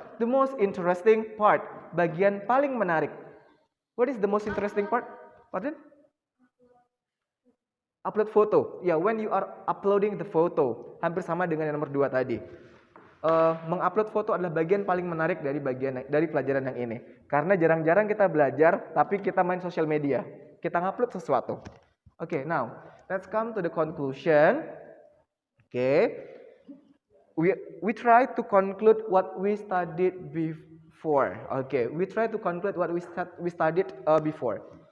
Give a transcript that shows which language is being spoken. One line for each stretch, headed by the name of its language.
English: The most interesting part.
Indonesian: Bagian paling menarik.
English: What is the most interesting part? Pardon? Upload foto. Ya, when you are uploading the photo.
Indonesian: Hampir sama dengan yang nomor 2 tadi. Mengupload foto adalah bagian paling menarik dari pelajaran yang ini. Karena jarang-jarang kita belajar, tapi kita main sosial media. Kita ngupload sesuatu.
English: Oke, now let's come to the conclusion. Oke, we try to conclude what we studied before. Oke, we try to conclude what we studied before.